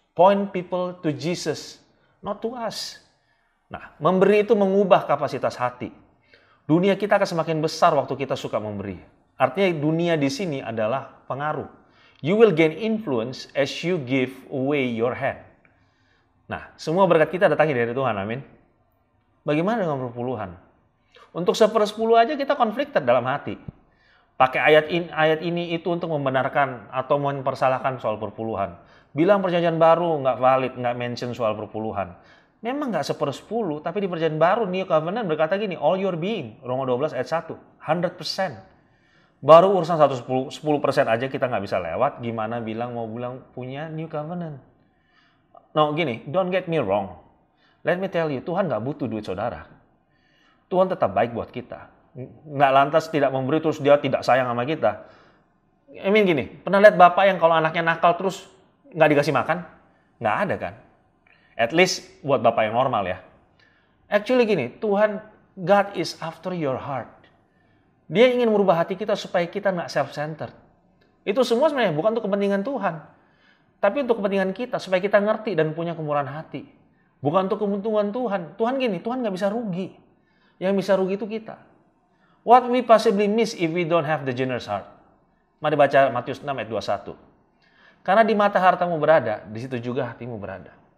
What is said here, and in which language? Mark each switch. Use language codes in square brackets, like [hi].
[en] Point people to Jesus, not to us. [id] Nah, memberi itu mengubah kapasitas hati. Dunia kita akan semakin besar waktu kita suka memberi. Artinya dunia di sini adalah pengaruh. [en] You will gain influence as you give away your hand. [id] Nah, semua berkat kita datangnya dari Tuhan, amin. Bagaimana dengan perpuluhan? Untuk 1/10 aja kita conflicted dalam hati. Pakai ayat ini itu untuk membenarkan atau mempersalahkan soal perpuluhan. Bilang perjanjian baru nggak valid, nggak mention soal perpuluhan. Memang nggak 1/10, tapi di perjanjian baru New Covenant berkata gini, [en] all your being, [id] Roma 12 ayat 1, 100%. Baru urusan 10% aja kita nggak bisa lewat, gimana mau bilang punya New Covenant. [en] No, gini, don't get me wrong. Let me tell you, [id] Tuhan nggak butuh duit saudara. Tuhan tetap baik buat kita. Nggak lantas tidak memberi terus dia tidak sayang sama kita. Gini, pernah lihat bapak yang kalau anaknya nakal terus nggak dikasih makan? Nggak ada kan? [en] At least [id] buat bapak yang normal ya. [en] Actually gini, Tuhan, God is after your heart. [id] Dia ingin merubah hati kita supaya kita nggak self-centered. Itu semua sebenarnya bukan untuk kepentingan Tuhan. Tapi untuk kepentingan kita, supaya kita ngerti dan punya kemurahan hati. Bukan untuk keuntungan Tuhan. Tuhan gini, Tuhan nggak bisa rugi. Yang bisa rugi itu kita. [en] What we possibly miss if we don't have the generous heart? [id] Mari baca Matius 6 ayat 21. Karena di mata hartamu berada, di situ juga hatimu berada.